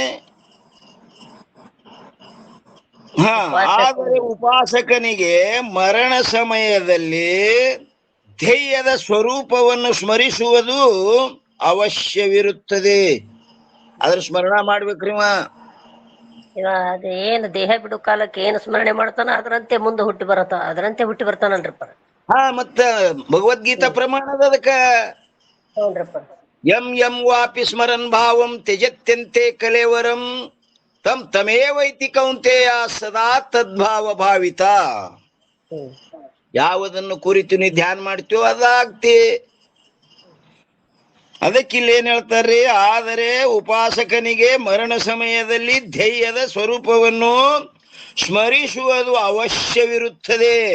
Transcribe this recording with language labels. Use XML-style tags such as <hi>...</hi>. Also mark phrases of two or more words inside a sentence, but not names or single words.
<kn>ಆದರೆ ಉಪಾಸಕನಿಗೆ ಮರಣ ಸಮಯದಲ್ಲಿ ಧ್ಯೇಯದ ಸ್ವರೂಪವನ್ನು ಸ್ಮರಿಸುವುದು ಅವಶ್ಯವಿರುತ್ತದೆ. ಅದ್ರ ಸ್ಮರಣ ಮಾಡ್ಬೇಕ್ರಿ. ಅದ ಏನು ದೇಹ ಬಿಡು ಕಾಲಕ್ಕೆ ಏನು ಸ್ಮರಣೆ ಮಾಡ್ತಾನ ಅದರಂತೆ ಮುಂದೆ ಹುಟ್ಟಿ ಬರ್ತಾನಲ್ರಿಪ್ಪ. ಮತ್ತ ಭಗವದ್ಗೀತಾ ಪ್ರಮಾಣದ ಅದಕ್ಕ</kn> <sa>ಯಂ ಯಂ ವಾಪಿ ಸ್ಮರನ್ ಭಾವಂ ತ್ಯಜತ್ಯಂತೆ ಕಲೇವರಂ ತಂ ತಮೇವೈತಿ ಕೌಂತೆಯ ಸದಾ ತದ್ಭಾವ ಭಾವಿತ.</sa> <kn>ಯಾವುದನ್ನು ಕುರಿತು ನೀ ಧ್ಯಾನ ಮಾಡ್ತೀವೋ ಅದಾಗ್ತಿ. ಅದಕ್ಕಿಲ್ಲಿ ಏನ್ ಹೇಳ್ತಾರ್ರಿ? ಆದರೆ ಉಪಾಸಕನಿಗೆ ಮರಣ ಸಮಯದಲ್ಲಿ ಧ್ಯೇಯದ ಸ್ವರೂಪವನ್ನು ಸ್ಮರಿಸುವುದು ಅವಶ್ಯವಿರುತ್ತದೆ.</kn>